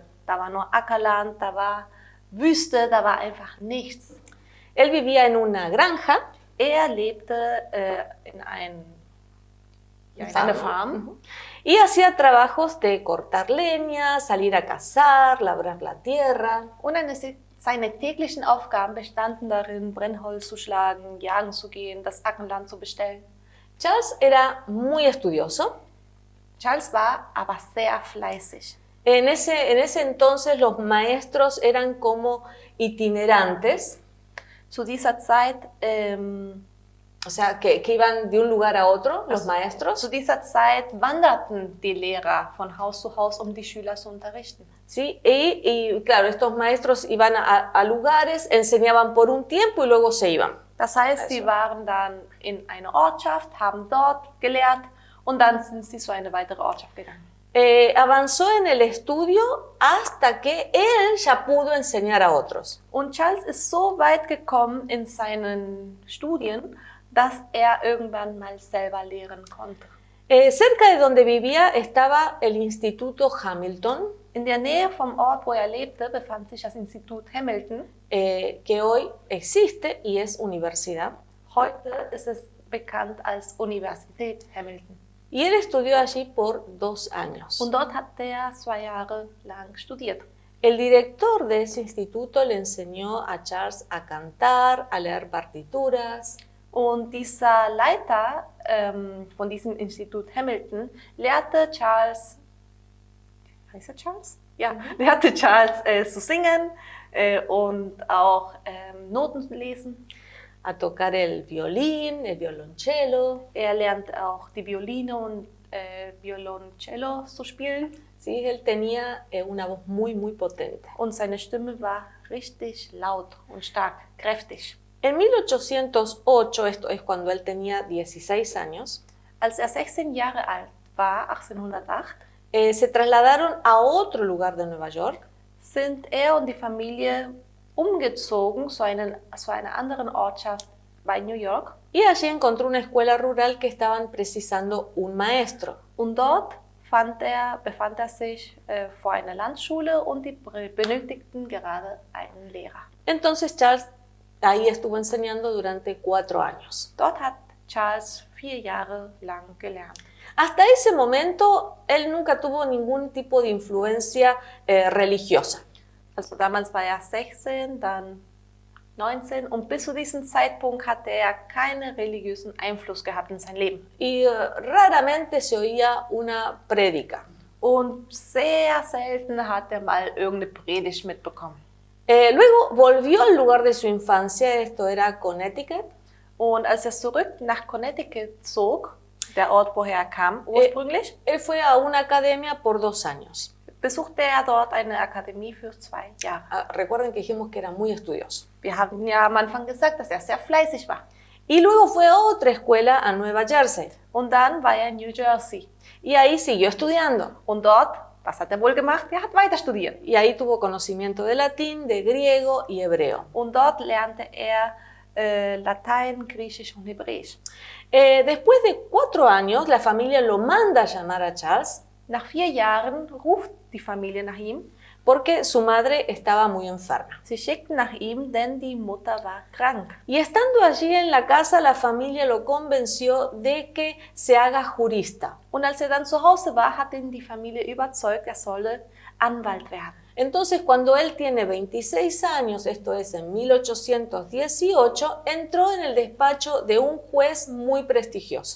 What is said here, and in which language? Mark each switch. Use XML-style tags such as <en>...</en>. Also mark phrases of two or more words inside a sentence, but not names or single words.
<de>Da war nur Ackerland, da war Wüste, da war einfach nichts.</de> <es>Él vivía en una granja.</es> <de>Er lebte in einer Farm.</de> <es>Y hacía trabajos de cortar leña, salir a cazar, labrar la tierra.</es> <de>Und seine täglichen Aufgaben bestanden darin, Brennholz zu schlagen, jagen zu gehen, das Ackerland zu bestellen.</de> <es>Charles era muy estudioso.</es> <de>Charles war aber sehr fleißig.</de> <es>En ese entonces los maestros eran como itinerantes.</es> <de>Zu dieser Zeit,</de> <es>o sea, que iban de un lugar a otro, los maestros.</es> <de>Zu dieser Zeit wanderten die Lehrer von Haus zu Haus, um die Schüler zu unterrichten.</de> <es>Sí, y claro, estos maestros iban a lugares, enseñaban por un tiempo y luego se iban.</es> <de>Das heißt, sie waren dann in einer Ortschaft, haben dort gelehrt und dann sind sie zu einer weiteren Ortschaft gegangen.</de> <es>Avanzó en el estudio hasta que él ya pudo enseñar a otros.</es> <de>Und Charles ist so weit gekommen in seinen Studien, dass er irgendwann mal selber lehren konnte.</de> <es>Cerca de donde vivía estaba el Instituto Hamilton,</es> <de>In der Nähe vom Ort, wo er lebte, befand sich das Institut Hamilton.</de> <es>Que hoy existe y es universidad.</es> <de>Heute ist es bekannt als Universität Hamilton.</de> <es>Y él estudió allí por 2 años.</es> <de>Und dort hat er 2 Jahre lang studiert.</de> <es>El director de ese instituto le enseñó a Charles a cantar, a leer partituras.</es> <de>Und dieser Leiter von diesem Institut Hamilton lehrte Charles, heißt er Charles? Ja, lehrte Charles zu singen und auch Noten lesen.</de> <es>a tocar el violín, el violonchelo.</es> <de>Lernt auch die Violine und Violoncello zu spielen.</de> <es>¿Sí? Él tenía una voz muy, muy potente.</es> <de>Und seine Stimme war richtig laut und stark, kräftig.</de> <es>En 1808, esto es cuando él tenía 16 años,</es> <de>Als 16 Jahre alt war, 1808,</de> <es>se trasladaron a otro lugar de Nueva York.</es> <de>sind und die Familie umgezogen zu einer anderen Ortschaft bei New York.</de> <es>Y allí encontró una escuela rural que estaban precisando un maestro.</es> <de>Und dort befand er sich vor einer Landschule und die benötigten gerade einen Lehrer.</de> <es>Entonces Charles ahí estuvo enseñando durante 4 años.</es> <de>Dort hat Charles 4 Jahre lang gelernt.</de> <es>Hasta ese momento, él nunca tuvo ningún tipo de influencia religiosa.</es> <de>Also damals war er 16, dann 19 und bis zu diesem Zeitpunkt hatte er keinen religiösen Einfluss gehabt in sein Leben.</de> <es>Y raramente se oía una prédica.</es> <de>Und sehr selten hat er mal irgendeine Predigt mitbekommen.</de> <es>Luego volvió al lugar de su infancia, esto era Connecticut.</es> <de>Und als er zurück nach Connecticut zog, der Ort, woher er kam ursprünglich,</de> <es>Él fue a una academia por 2 años.</es> <de>besuchte er dort eine Akademie für 2 Jahre.</de> <es>Recuerden que dijimos que era muy estudioso.</es> <de>Wir haben ja am Anfang gesagt, dass er sehr fleißig war.</de> <es>Y luego fue a otra escuela a Nueva Jersey.</es> <de>Und dann war er in New Jersey.</de> <es>Y ahí siguió estudiando.</es> <de>Und dort, was hat er wohl gemacht? Er hat weiter studiert.</de> <es>Y ahí tuvo conocimiento de latín, de griego y hebreo.</es> <de>Und dort lernte er Latein, Griechisch und Hebräisch.</de> <es>Después de 4 años, la familia lo manda a llamar a Charles</es> <de>Nach 4 Jahren ruft die Familie nach ihm.</de> <es>porque su madre estaba muy enferma.</es> <de>Sie schickten nach ihm, denn die Mutter war krank.</de> <es>Y estando allí en la casa, la familia lo convenció de que se haga jurista.</es> <de>Und als er dann zu Hause war, hat ihn die Familie überzeugt, er solle Anwalt werden.</de> <es>Entonces, cuando él tiene 26 años, esto es en 1818, entró en el despacho de un juez muy prestigioso.</es>